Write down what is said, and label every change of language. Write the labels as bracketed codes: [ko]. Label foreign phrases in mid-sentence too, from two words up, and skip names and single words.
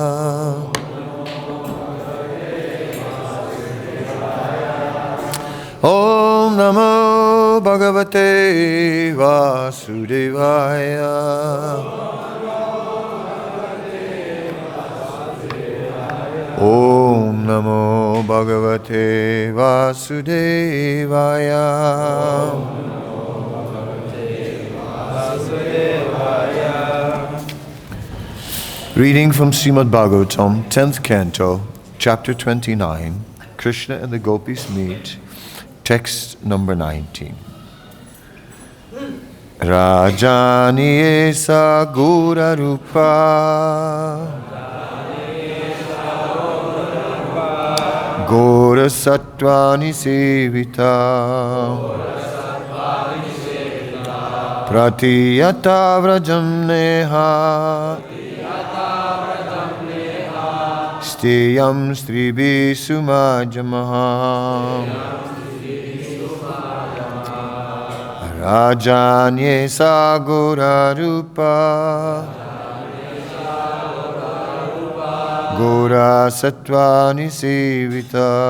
[sa] ॐ नमो भगवते वासुदेवाय. ॐ नमो भगवते वासुदेवाय. [en] Reading from Srimad Bhagavatam, 10th Canto, Chapter 29, Krishna and the Gopis meet, text number 19. [sa] रजन्य एषा घोर-रूपा घोर-सत्त्व-निषेविता प्रतियात व्रजं नेह स्थेयं स्त्रीभिः सु-मध्यमाः रजन्य सा घोर-रूपा घोर-सत्त्व-निषेविता